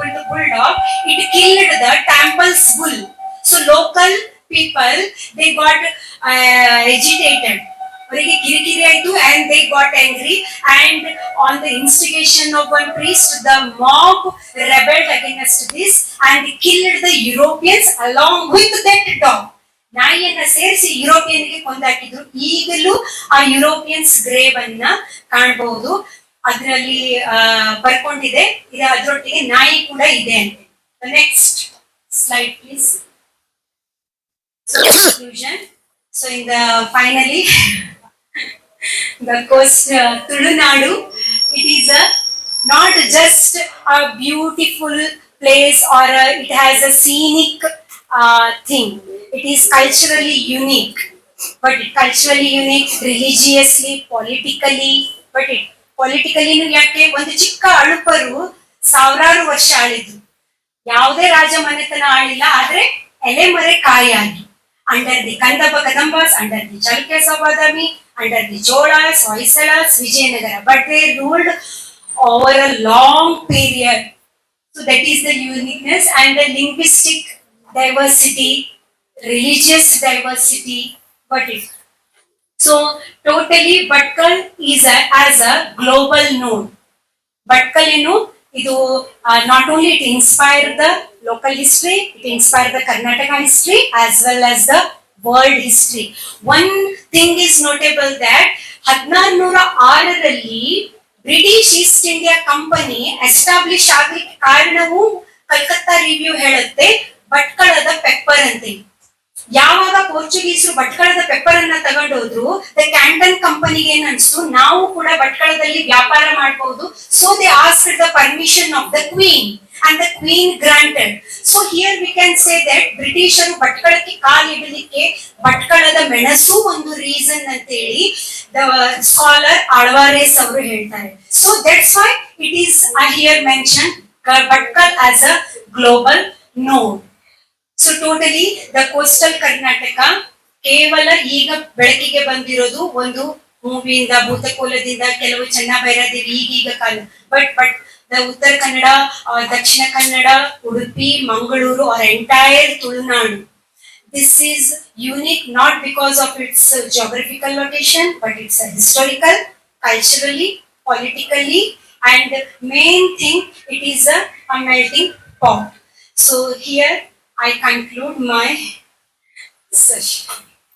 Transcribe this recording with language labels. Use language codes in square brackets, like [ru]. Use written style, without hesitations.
[en] Bulldog it killed the temple's bull. So local people they got agitated, [kn] ಅವರಿಗೆ ಕಿರಿಕಿರಿ ಆಯ್ತು, [en] And they got angry, and on the instigation of one priest the mob rebelled against this and killed the Europeans along with that dog. [kn] ನಾಯಿಯನ್ನ ಸೇರಿಸಿ ಯುರೋಪಿಯನ್ಗೆ ಕೊಂದಾಕಿದ್ರು. ಈಗಲೂ ಆ Europeans grave ಅನ್ನ ಕಾಣಬಹುದು. ಅದರಲ್ಲಿ ಬರ್ಕೊಂಡಿದೆ, ಅದರೊಟ್ಟಿಗೆ ನಾಯಿ ಕೂಡ ಇದೆ ಅಂತ. [en] Next slide please. So conclusion. So in the finally the coast Tulunadu, it is a not just a beautiful place or it has a scenic thing. It is culturally unique, but culturally unique, religiously, politically, but it politically [kn] ಯಾಕೆ ಒಂದು ಚಿಕ್ಕ ಅಳುಪರು ಸಾವಿರಾರು ವರ್ಷ ಆಳಿದ್ರು. ಯಾವುದೇ ರಾಜ ಮನೆತನ ಆಳಿಲ್ಲ, ಆದ್ರೆ ಎಲೆಮರೆ ಕಾಯಾಗಿ [en] Under the Kadambas, under the Chalukya ಸೌಭಾದಮಿ, under the Cholas, Hoysalas, Vijayanagara, but they ruled over a long period. So that is the uniqueness and the linguistic diversity, religious diversity, but it. So totally Bhatkal is as a global node. Bhatkal ಇದು not only it inspired the local history, it inspired the Karnataka history as well as the world history. One thing is notable that [kn] 1606ರಲ್ಲಿ British East India company establish ಆಗ್ಲಿಕ್ಕೆ ಕಾರಣವು Calcutta review ಹೇಳುತ್ತೆ ಭಟ್ಕಳದ pepper ಅಂತ. ಯಾವಾಗ ಪೋರ್ಚುಗೀಸರು ಭಟ್ಕಳದ pepper ಅನ್ನ ತಗೊಂಡೋದ್ರು, the Canton ಕಂಪನಿಗೆ ಏನ್ ಅನ್ಸ್ತು, ನಾವು ಕೂಡ ಭಟ್ಕಳದಲ್ಲಿ ವ್ಯಾಪಾರ ಮಾಡಬಹುದು. [en] So they asked the permission of the queen and the queen granted. So here we can say that [kn] ಬ್ರಿಟಿಷರು ಭಟ್ಕಳಕ್ಕೆ ಕಾಲಿಡಲಿಕ್ಕೆ ಭಟ್ಕಳದ ಮೆಣಸು ಒಂದು ರೀಸನ್ ಅಂತ ಹೇಳಿ ದ ಸ್ಕಾಲರ್ ಆಳ್ವಾರೇಸ್ ಅವರು ಹೇಳ್ತಾರೆ. [en] So that's why it is here mention Bhatkal as a global node. So totally the coastal [kn] Karnataka ಕೇವಲ ಈಗ ಬೆಳಕಿಗೆ ಬಂದಿರೋದು ಒಂದು ಮೂವಿಯಿಂದ, ಭೂತಕೋಲದಿಂದ, ಕೆಲವು ಚೆನ್ನಭೈರಾದೇವಿ ಈಗೀಗ ಕಾಲ. [en] But the Uttara Kannada, Dakshina Kannada, Udupi, Mangaluru or entire Tulunadu, this is unique not because of its geographical location, but it's a historical, culturally, politically, and main thing, it is a melting pot. So here I conclude my session.